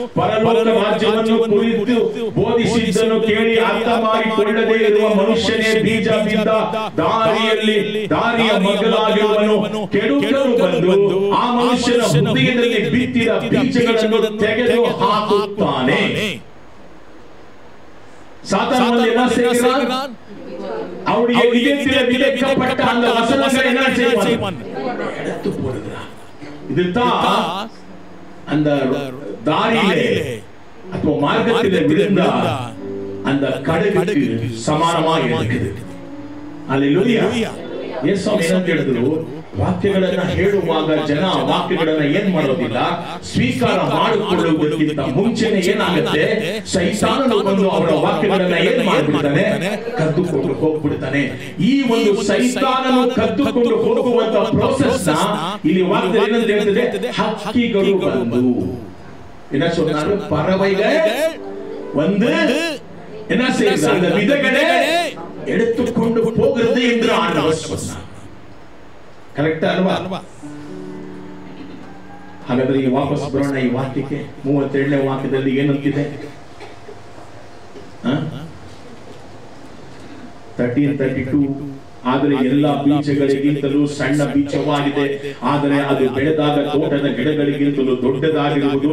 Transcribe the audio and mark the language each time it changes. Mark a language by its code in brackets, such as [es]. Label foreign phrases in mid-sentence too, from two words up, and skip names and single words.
[kn] ಪರಲೋಕ ರಾಜ್ಯವನ್ನು ಕುರಿತು ಬೋಧಿಸಿದ್ದನ್ನು ಕೇಳಿ ಅರ್ಥ ಮಾಡಿಕೊಳ್ಳದೇ ಇರುವ ಮನುಷ್ಯನೇ ಬೀಜ ಬಿದ್ದ ದಾರಿಯ ಮಕ್ಕಳಾಗಿರುವನು. ಕೆಡುಕರು ಬಂದು ಆ ಮನುಷ್ಯನ ಹೃದಯದಲ್ಲಿ ಬಿತ್ತಿದ ಬೀಜಗಳನ್ನು ತೆಗೆದು ಹಾಕುತ್ತಾನೆ. [ta] சாத்தான் என்ன செய்கிறான்? அவருடைய இதயத்தில் விதைக்கப்பட்ட அந்த வசனங்களை என்ன செய்வான்? எடுத்து போடுகிறான். இதுதான் அந்த தாரியிலே அப்போ மார்க்கத்திலே விழுந்த அந்த கடுகுக்கு சமானமாக இருக்குது. அல்லேலூயா. [kn] ಯೇಸು ಏನು ಹೇಳಿದ್ರು? ವಾಕ್ಯಗಳನ್ನ ಹೇಳುವಾಗ ಜನ ವಾಕ್ಯಗಳನ್ನ ಏನ್ ಮಾಡೋದಿಲ್ಲ, ಸ್ವೀಕಾರ ಮಾಡಿಕೊಳ್ಳುವುದಕ್ಕಿಂತ ಮುಂಚೆನೆ ಏನಾಗುತ್ತೆ? ಸೈತಾನನು ಬಂದು ಅವರ ವಾಕ್ಯಗಳನ್ನ ಏನ್ ಮಾಡಿಬಿಡ್ತಾನೆ? ಕದ್ದುಕೊಂಡು ಹೋಗ್ಬಿಡ್ತಾನೆ. ಈ ಒಂದು ಸೈತಾನನು ಕದ್ದುಕೊಂಡು ಹೋಗುವಂತ ಪ್ರೋಸೆಸ್ ನ ಇಲ್ಲಿ ವಾಕ್ಯ ಏನಂತ ಹೇಳ್ತದೆ? ಹಕ್ಕಿಗಳು ಬಂದು [ta] என்ன சொன்னாரு? பறவைகள் வந்து என்ன செய்யுது? அந்த விதைகளை எடுத்துக்கொண்டு போகிறது என்று ஆண்டவர் சொன்னார். [kn] ಕರೆಕ್ಟಾ ಅಲ್ವಾ? ಹಾಗಾದ್ರೆ ಈಗ ವಾಪಸ್ ಬರೋಣ ಈ ವಾಕ್ಯಕ್ಕೆ. 37ನೇ ವಾಕ್ಯದಲ್ಲಿ ಏನಂತಿದೆ? 13:32 ಆದರೆ ಎಲ್ಲಾ ಬೀಜಗಳಿಗಿಂತಲೂ ಸಣ್ಣ ಬೀಜವಾಗಿದೆ, ಆದರೆ ಅದು ಬೆಳೆದಾಗ ತೋಟದ ಗಿಡಗಳಿಗಿಂತಲೂ ದೊಡ್ಡದಾಗಿರುವುದು.